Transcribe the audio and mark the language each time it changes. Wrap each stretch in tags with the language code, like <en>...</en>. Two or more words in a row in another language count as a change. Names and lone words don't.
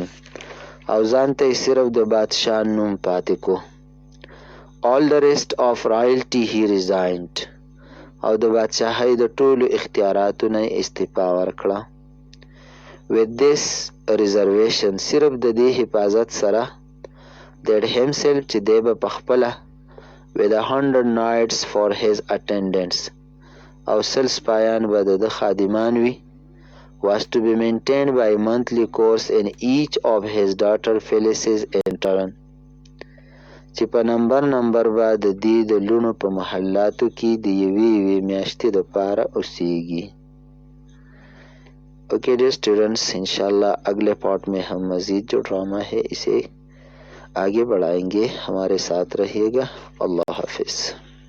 <ps>او ځان ته صرف د بادشاه نوم پاتې کو</ps> <en>all the rest of royalty he resigned</en> <ps>او د بادشاهۍ د ټولو اختیاراتو نه استعفا ورکړه</ps> <en>with this reservation</en> <ps>صرف د دې حفاظت سره</ps> <en>that himself</en> <ps>چې دی به پخپله</ps> <en>with 100 knights for his attendants</en> <ps>او 100 سپایان به د ده خادمان وي</ps> <en>was to be maintained by monthly course in each of his daughter Phyllis's in turn</en> <ps>چې په نمبر به د دې د لوڼو په محلاتو کې د یوې میاشتې دپاره اوسیږي</ps> <en>okay dear students</en> <ur>انشاءاللہ اگلے پارٹ میں ہم مزید جو ڈرامہ ہے اسے آگے بڑھائیں گے ہمارے ساتھ رہیے گا اللہ حافظ</ur>